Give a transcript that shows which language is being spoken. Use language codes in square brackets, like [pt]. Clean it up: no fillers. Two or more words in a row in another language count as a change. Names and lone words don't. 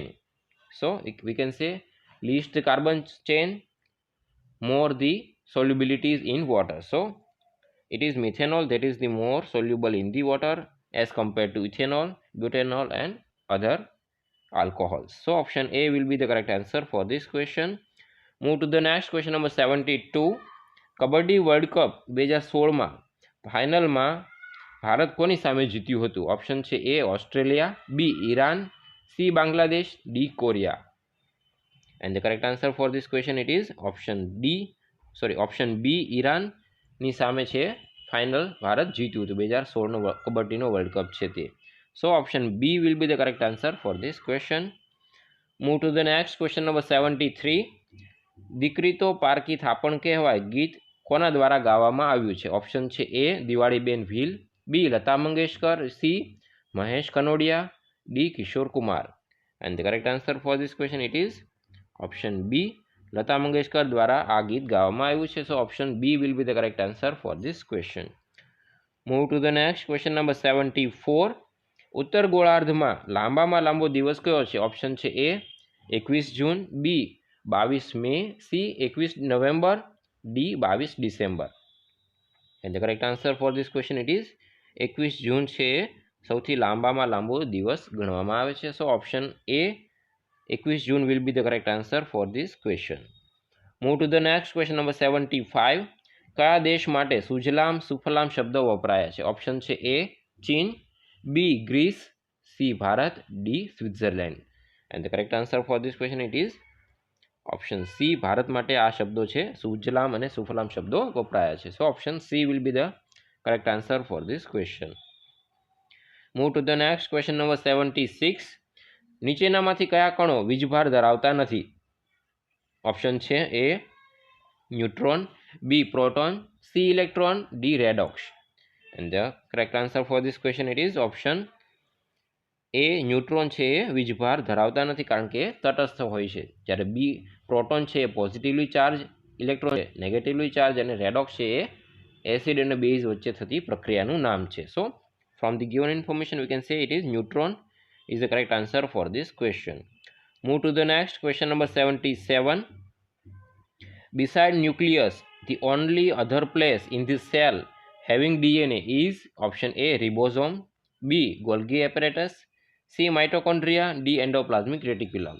[en] So we can say least carbon chain, more the solubilities in water. So it is methanol that is the more soluble in the water as compared to ethanol, butanol and other alcohols. So option A will be the correct answer for this question. Move to the next question, number 72. [gu] કબડ્ડી વર્લ્ડ કપ 2016 ફાઇનલમાં ભારત કોની સામે જીત્યું હતું? ઓપ્શન છે A, ઓસ્ટ્રેલિયા, B, ઈરાન, C, બાંગ્લાદેશ, D, કોરિયા. [en] And the correct answer for this question, it is option B, [gu] ઈરાનની સામે છે ફાઇનલ ભારત જીત્યું હતું 2016નો કબડ્ડીનો વર્લ્ડ કપ છે તે. [en] So option B will be the correct answer for this question. Move to the next question, number 73. [gu] દીકરી તો પારકી થાપણ કહેવાય ગીત કોના દ્વારા ગાવામાં આવ્યું છે? ઓપ્શન છે A, દિવાળીબેન ભીલ, B, લતા મંગેશકર, C, મહેશ કનોડિયા, D, કિશોર કુમાર. [en] And the correct answer for this question, it is option B, [gu] લતા મંગેશકર દ્વારા આ ગીત ગાવામાં આવ્યું છે. [en] So option B will be the correct answer for this question. Move to the next question, number 74. [gu] ઉત્તર ગોળાર્ધમાં લાંબામાં લાંબો દિવસ કયો છે? ઓપ્શન છે A, 21 જૂન, B, 22 મે, C, 21 નવેમ્બર, D, 22 ડિસેમ્બર. [en] And the correct answer for this question, it is [gu] 21 જૂન છે સૌથી લાંબામાં લાંબો દિવસ ગણવામાં આવે છે. [en] So option A, 21 જૂન will be the correct answer for this question. Move to the next question, number 75. [gu] કયા દેશ માટે સુજલામ સુફલામ શબ્દો વપરાયા છે? ઓપ્શન છે A, ચીન, B, ગ્રીસ, C, ભારત, D, સ્વિટ્ઝરલેન્ડ. [en] And the correct answer for this question, it is option C, [gu] ભારત માટે આ શબ્દો છે સુજલામ અને સુફલામ શબ્દો વપરાયા છે. [en] So option C will be the correct answer for this question. Move to the next question number 76. [gu] નીચેનામાંથી કયા કણો વીજભાર ધરાવતા નથી? ઓપ્શન છે એ ન્યુટ્રોન, બી પ્રોટોન, સી ઇલેક્ટ્રોન, ડી રેડોક્સ. [en] and the correct answer for this question it is option A neutron [gu] છે એ વીજભાર ધરાવતા નથી કારણ કે તટસ્થ હોય છે, જ્યારે બી પ્રોટોન છે એ [en] positively charge, [gu] ઇલેક્ટ્રોન છે [en] negatively charge, [gu] અને રેડોક્સ છે એ એસિડ અને બેઝ વચ્ચે થતી પ્રક્રિયાનું નામ છે. [en] સો from the given information we can say it is neutron is the correct answer for this question. Move to the next question number 77. Beside nucleus, the only other place in this cell having DNA is option A ribosome, B Golgi apparatus, C mitochondria, D endoplasmic reticulum.